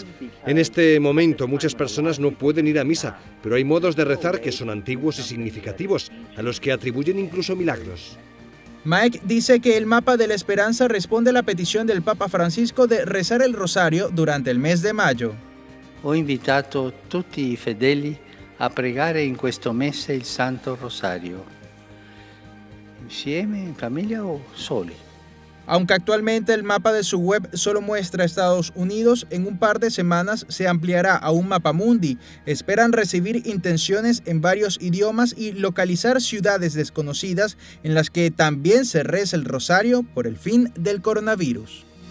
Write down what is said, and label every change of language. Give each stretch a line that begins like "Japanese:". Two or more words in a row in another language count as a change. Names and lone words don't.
Spanish: En este momento muchas personas no pueden ir a misa, pero hay modos de rezar que son antiguos y significativos, a los que atribuyen incluso milagros. Mike dice que el mapa de la esperanza responde a la petición del Papa Francisco de rezar el rosario durante el mes de mayo.
Italian: Ho invitato tutti i fedeli a pregare in questo mese il Santo Rosario, insieme, in famiglia o soli.
Spanish: Aunque actualmente el mapa de su web solo muestra Estados Unidos, en un par de semanas se ampliará a un mapa mundi. Esperan recibir intenciones en varios idiomas y localizar ciudades desconocidas en las que también se reza el rosario por el fin del coronavirus.